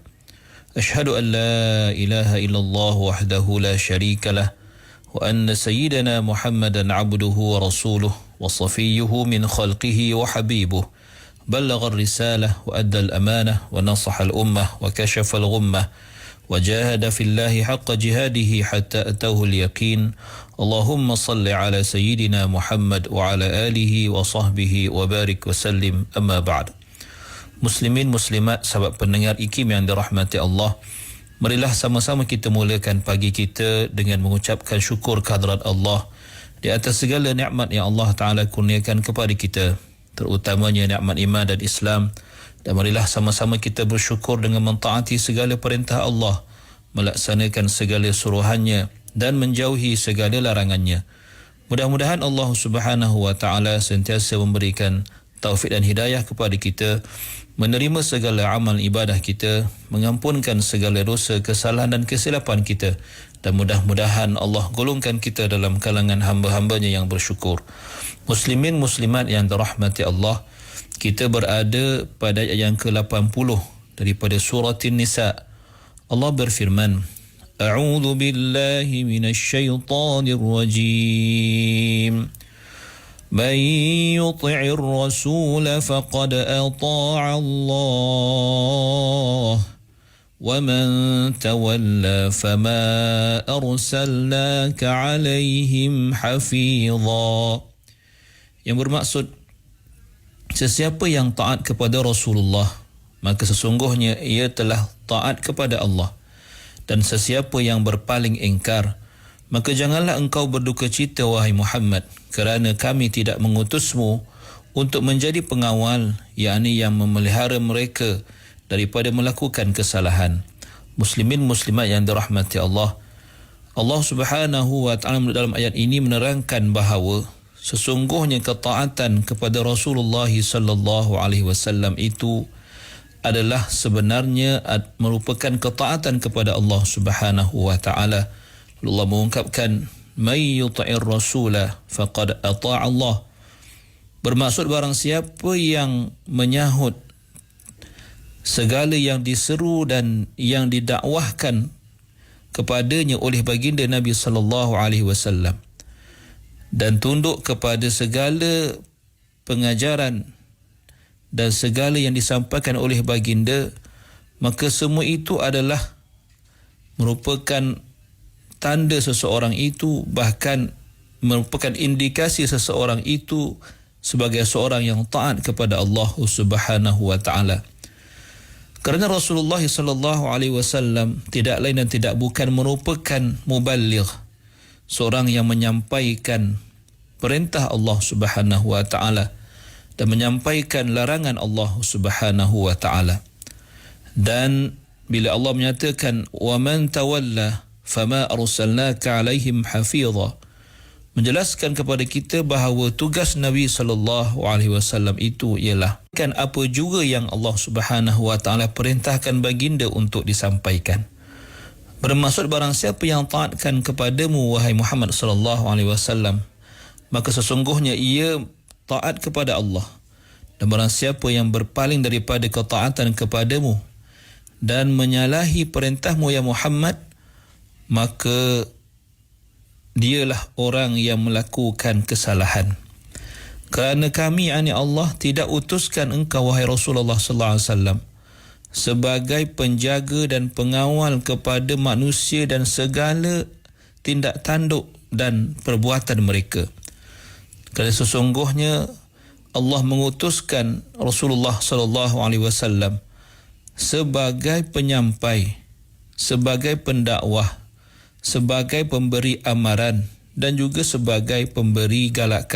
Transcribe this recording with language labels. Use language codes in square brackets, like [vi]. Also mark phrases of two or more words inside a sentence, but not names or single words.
[ar] أشهد أن لا إله إلا الله وحده لا شريك له وأن سيدنا محمدا عبده ورسوله وصفيه من خلقه وحبيبه بلغ الرسالة وأدى الأمانة ونصح الأمة وكشف الغمة وجاهد في الله حق جهاده حتى أتاه اليقين اللهم صل على سيدنا محمد وعلى آله وصحبه وبارك وسلم أما بعد. [ms] Muslimin muslimat sahabat pendengar IKIM yang dirahmati Allah, marilah sama-sama kita mulakan pagi kita dengan mengucapkan syukur kehadrat Allah di atas segala nikmat yang Allah Ta'ala kurniakan kepada kita, terutamanya nikmat iman dan Islam. Dan marilah sama-sama kita bersyukur dengan mentaati segala perintah Allah, melaksanakan segala suruhannya dan menjauhi segala larangannya. Mudah-mudahan Allah [ar] سبحانه وتعالى [ms] sentiasa memberikan taufik dan hidayah kepada kita, menerima segala amal ibadah kita, mengampunkan segala dosa, kesalahan dan kesilapan kita, dan mudah-mudahan Allah golongkan kita dalam kalangan hamba-hambanya yang bersyukur. Muslimin muslimat yang dirahmati Allah, kita berada pada ayat yang ke-80 daripada surah An-Nisa. Allah berfirman, [ar] أعوذ بالله من الشيطان الرجيم. من يطع الرسول فقد أطاع الله ومن تولى فما أرسلناك عليهم حفيظا. [ms] Yang bermaksud, sesiapa yang taat kepada Rasulullah, maka sesungguhnya ia telah taat kepada Allah. Dan sesiapa yang berpaling ingkar, maka janganlah engkau berduka cita wahai Muhammad, kerana kami tidak mengutusmu untuk menjadi pengawal, yakni yang memelihara mereka daripada melakukan kesalahan. Muslimin muslimat yang dirahmati Allah, Allah Subhanahu wa Ta'ala dalam ayat ini menerangkan bahawa sesungguhnya ketaatan kepada Rasulullah [ar] صلى الله عليه وسلم [ms] itu adalah sebenarnya merupakan ketaatan kepada Allah [ar] سبحانه وتعالى. [ms] Allah mengungkapkan, [ar] من يطع الرسول فقد أطاع الله. [ms] Bermaksud barang siapa yang menyahut segala yang diseru dan yang didakwahkan kepadanya oleh baginda Nabi [ar] صلى الله عليه وسلم [ms] dan tunduk kepada segala pengajaran dan segala yang disampaikan oleh baginda, maka semua itu adalah merupakan tanda seseorang itu, bahkan merupakan indikasi seseorang itu sebagai seorang yang taat kepada Allah [ar] سبحانه وتعالى. [ms] Kerana Rasulullah [ar] صلى الله عليه وسلم [ms] tidak lain dan tidak bukan merupakan muballigh, seorang yang menyampaikan perintah Allah [ar] سبحانه وتعالى [ms] dan menyampaikan larangan Allah [ar] سبحانه وتعالى. [ms] Dan bila Allah menyatakan [ar] ومن تولى فما أرسلناك عليهم حفيظا, [ms] menjelaskan kepada kita bahawa tugas Nabi [ar] صلى الله عليه وسلم [ms] itu ialah kan apa juga yang Allah [ar] سبحانه وتعالى [ms] perintahkan baginda untuk disampaikan. Bermaksud barang siapa yang taatkan kepadamu wahai Muhammad [ar] صلى الله عليه وسلم, [ms] maka sesungguhnya ia taat kepada Allah. Dan barang siapa yang berpaling daripada ketaatan kepadamu dan menyalahi perintahmu ya Muhammad, maka dialah orang yang melakukan kesalahan. Kerana kami, yakni Allah, tidak utuskan engkau wahai Rasulullah [ar] صلى الله عليه وسلم [ms] sebagai penjaga dan pengawal kepada manusia dan segala tindak tanduk dan perbuatan mereka. Kerana sesungguhnya Allah mengutuskan Rasulullah [ar] صلى الله عليه وسلم [ms] sebagai penyampai, sebagai pendakwah, sebagai pemberi amaran dan juga sebagai pemberi galakan.